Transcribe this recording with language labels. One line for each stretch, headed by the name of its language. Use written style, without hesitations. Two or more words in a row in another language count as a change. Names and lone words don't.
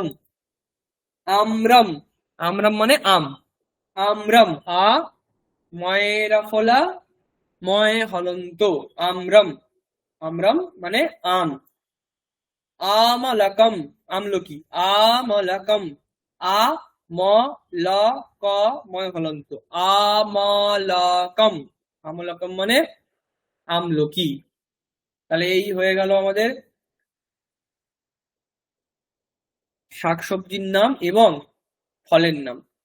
Bangla: আমরম, আমরম মানে আম, আমরম, আ ময়রা ফলা ময় হলন্ত, আমরম, আমরম মানে আম। আমলকম, আমলকি, আমলকম, আ ম ল ক ময় হলন্ত, আমলকম, আমলকম মানে আমলকি। তাহলে এই হয়ে গেল আমাদের শাকসবজির নাম এবং ফলের নাম।